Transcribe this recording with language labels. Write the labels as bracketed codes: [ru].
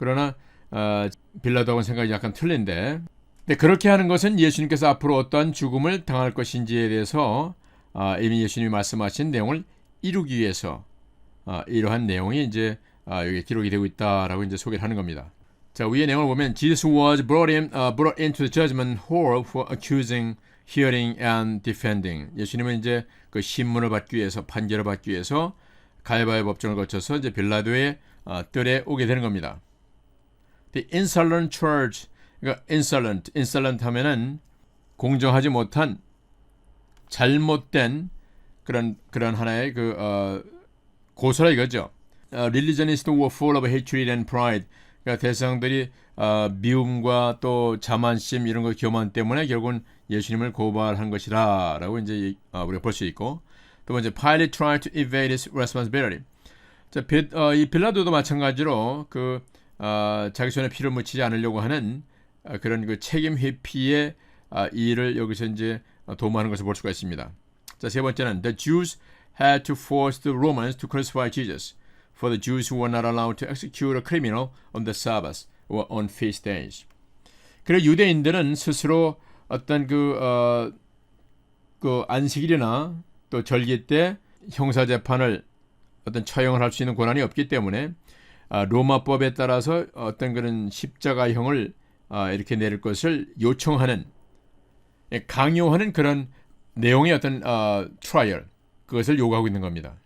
[ko] 그러나 빌라도하고는 생각이 약간 틀린데 근데 그렇게 하는 것은 예수님께서 앞으로 어떠한 죽음을 당할 것인지에 대해서 이미 예수님이 말씀하신 내용을 이루기 위해서 이러한 내용이 이제 여기 기록이 되고 있다라고 이제 소개를 하는 겁니다. 자, 위의 내용을 보면 [en] Jesus was brought into the judgment hall for accusing, hearing and defending. [ko] 예수님은 이제 그 신문을 받기 위해서 판결을 받기 위해서 갈바의 법정을 거쳐서 이제 빌라도의 뜰에 오게 되는 겁니다. [en] The insolent charge, [ko] 그러니까 insolent 하면은 공정하지 못한 잘못된 그런 하나의 그 고소라 이거죠. [en] Religionists were full of hatred and pride. [ko] 그러니까 대상들이 미움과 또 자만심 이런 거 교만 때문에 결국은 예수님을 고발한 것이라라고 이제 우리가 볼 수 있고 또 번째 [en] Pilate tried to evade his responsibility. [ko] 자, 이 빌라도도 마찬가지로 그 자기 손에 피를 묻히지 않으려고 하는 그런 그 책임 회피의 일을 여기서 이제 도모하는 것을 볼 수가 있습니다. 자, 세 번째는 [en] The Jews had to force the Romans to crucify Jesus, for the Jews who were not allowed to execute a criminal on the Sabbath or on feast days. [ko] 그리고 유대인들은 스스로 어떤 그 안식일이나 또 절기 때 형사 재판을 어떤 처형을 할 수 있는 권한이 없기 때문에 로마법에 따라서 어떤 그런 십자가형을 이렇게 내릴 것을 요청하는 강요하는 그런 내용의 어떤 트라이얼 그것을 요구하고 있는 겁니다.